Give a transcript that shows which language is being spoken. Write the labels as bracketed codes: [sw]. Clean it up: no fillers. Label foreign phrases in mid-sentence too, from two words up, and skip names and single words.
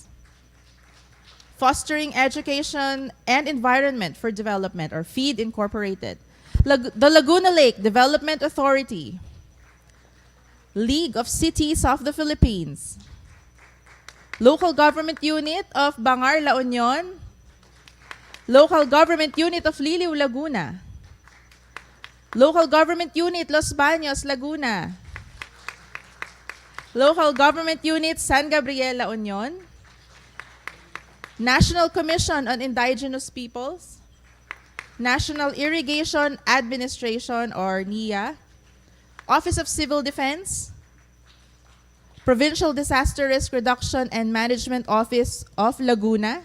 [en] Fostering Education and Environment for Development, or FEED Incorporated. The Laguna Lake Development Authority. League of Cities of the Philippines. Local Government Unit of Bangar, La Union. Local Government Unit of Liliw, Laguna. Local Government Unit Los Baños, Laguna. Local Government Unit San Gabriel, La Union. National Commission on Indigenous Peoples. National Irrigation Administration, or NIA. Office of Civil Defense. Provincial Disaster Risk Reduction and Management Office of Laguna.